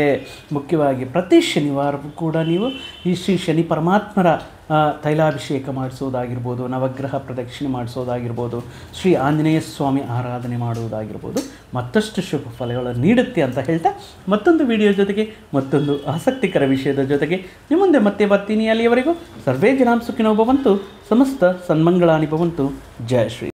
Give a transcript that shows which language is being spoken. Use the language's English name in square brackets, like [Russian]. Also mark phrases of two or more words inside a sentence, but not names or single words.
[Kannada] ಮುಖ್ಯವಾಗಿ ಪ್ರತಿ ಶನಿವಾರವೂ ಕೂಡ ನೀವು ಈ ಶ್ರೀ ಶನಿ ಪರಮಾತ್ಮರ ತೈಲಾಭಿಷೇಕ ಮಾಡಿಸೋದಾಗಿರ್ಬೋದು, ನವಗ್ರಹ ಪ್ರದಕ್ಷಿಣೆ ಮಾಡಿಸೋದಾಗಿರ್ಬೋದು, ಶ್ರೀ ಆಂಜನೇಯ ಸ್ವಾಮಿ ಆರಾಧನೆ ಮಾಡುವುದಾಗಿರ್ಬೋದು, ಮತ್ತಷ್ಟು ಶುಭ ಫಲಗಳನ್ನು ನೀಡುತ್ತೆ ಅಂತ ಹೇಳ್ತಾ, ಮತ್ತೊಂದು ವಿಡಿಯೋ ಜೊತೆಗೆ, ಮತ್ತೊಂದು ಆಸಕ್ತಿಕರ ವಿಷಯದ ಜೊತೆಗೆ ನಿಮ್ಮ ಮುಂದೆ ಮತ್ತೆ ಬರ್ತೀನಿ. [Sanskrit] ಅಲ್ಲಿಯವರೆಗೂ ಸರ್ವೇ ಜನಾಂ ಸುಖಿನೋ ಭವಂತು, ಸಮಸ್ತ ಸನ್ಮಂಗಳಾನಿ ಭವಂತು. [Kannada] ಜಯ ಶ್ರೀ.